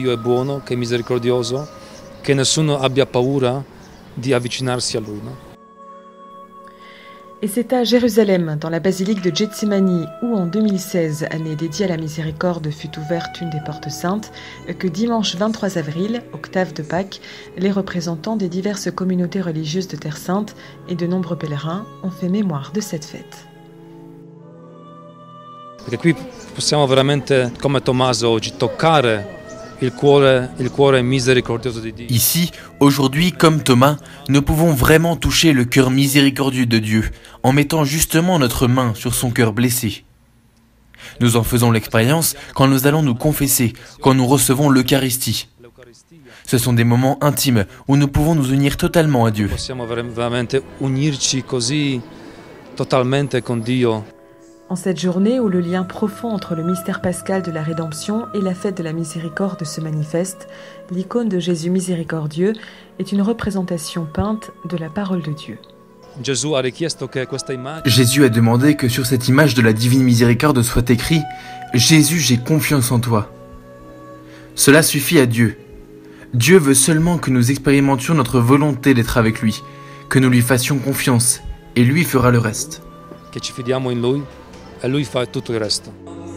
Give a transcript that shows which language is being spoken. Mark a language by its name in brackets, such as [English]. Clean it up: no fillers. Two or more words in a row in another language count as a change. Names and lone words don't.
[French] Et c'est à Jérusalem, dans la basilique de Getsemani, où en 2016, année dédiée à la miséricorde, fut ouverte une des portes saintes, que dimanche 23 avril, octave de Pâques, les représentants des diverses communautés religieuses de Terre Sainte et de nombreux pèlerins ont fait mémoire de cette fête. [Italian] Perché qui possiamo veramente, come Tommaso oggi, toccare il cuore misericordioso di Dio. [French] Ici, aujourd'hui, comme Thomas, nous pouvons vraiment toucher le cœur miséricordieux de Dieu en mettant justement notre main sur son cœur blessé. Nous en faisons l'expérience quand nous allons nous confesser, quand nous recevons l'Eucharistie. Ce sont des moments intimes où nous pouvons nous unir totalement à Dieu. [Italian] Possiamo veramente unirci così totalmente con Dio. [French] En cette journée où le lien profond entre le mystère pascal de la rédemption et la fête de la miséricorde se manifeste, l'icône de Jésus miséricordieux est une représentation peinte de la parole de Dieu. Jésus a demandé que sur cette image de la divine miséricorde soit écrit « Jésus, j'ai confiance en toi ». Cela suffit à Dieu. Dieu veut seulement que nous expérimentions notre volonté d'être avec lui, que nous lui fassions confiance, et lui fera le reste. [Italian] Che ci fidiamo in Lui e Lui fa tutto il resto.